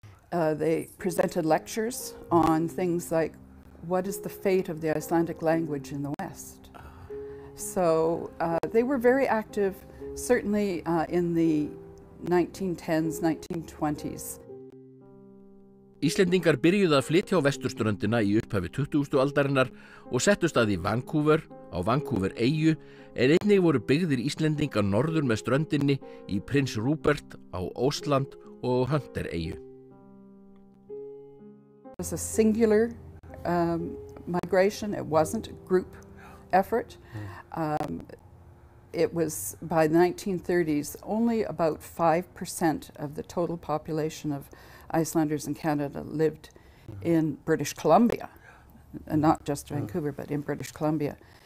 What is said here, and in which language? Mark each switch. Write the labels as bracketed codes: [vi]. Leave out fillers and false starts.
[en] They presented lectures on things like what is the fate of the Icelandic language in the West. So they were very active, certainly in the 1910s, 1920s. [is] Íslendingar byrjuðu að flytja á Vesturströndina í upphafi 20. aldarinnar og settust að í Vancouver, á Vancouver eyju, en einnig voru byggðir Íslendingar norður með ströndinni í Prins Rupert á Ósland og Hunter eyju. [en] It was a singular migration. It wasn't a group effort. It was, by the 1930s, only about 5% of the total population of Icelanders in Canada lived in British Columbia, and not just Vancouver, but in British Columbia.